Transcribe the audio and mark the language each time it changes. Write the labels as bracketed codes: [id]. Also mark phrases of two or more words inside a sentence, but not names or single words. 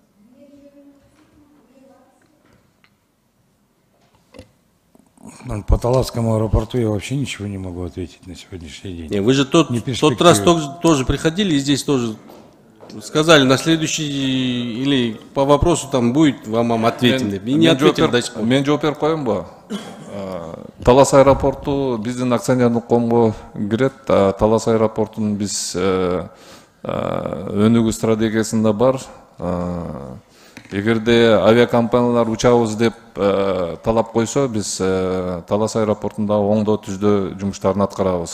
[ru] По Таласскому аэропорту я вообще ничего не могу ответить на сегодняшний день. Не, вы же тот раз тоже приходили и здесь тоже сказали, на следующий или по вопросу там будет, вам ответим. И не ответили до сих пор. [ky] Мен жооп берип коеюн ба? Талас аэропорту биздин акционерлик коомго кирет. Талас аэропортунун биз өнүгүү стратегиясында бар. Эгерде авиакомпаниялар учабыз деп талап койсо, биз Талас аэропортунда оңдо түздө жумуштарын аткарабыз.